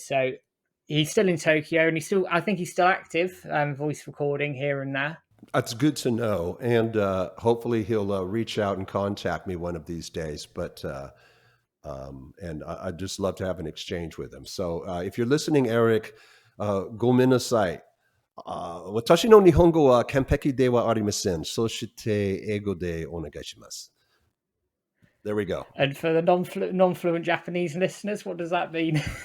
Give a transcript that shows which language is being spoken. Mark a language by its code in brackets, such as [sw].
[en] So he's still in Tokyo, and I think he's still active, voice recording here and there. That's good to know, and hopefully he'll reach out and contact me one of these days. But and I'd just love to have an exchange with him. So if you're listening, Eric, gomenasai. [ja] 私の日本語は完璧ではありません。そして英語でお願いします。 [en] There we go. And for the non-fluent Japanese listeners, what does that mean?